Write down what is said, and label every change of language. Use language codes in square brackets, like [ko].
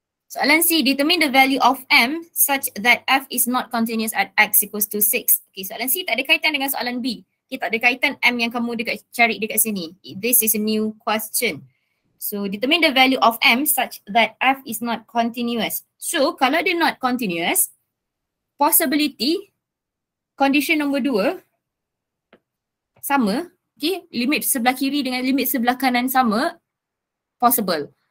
[ms] Soalan C, [en] determine the value of m such that f is not continuous at x equals to 6. [ms] Okay, soalan C tak ada kaitan dengan soalan B. Okay, tak ada kaitan m yang kamu cari dekat sini. [en] This is a new question. So, determine the value of m such that f is not continuous. [ms] So, kalau dia [en] not continuous, [ms] possibility, condition nombor 2, sama, okay, limit sebelah kiri dengan limit sebelah kanan sama, possible.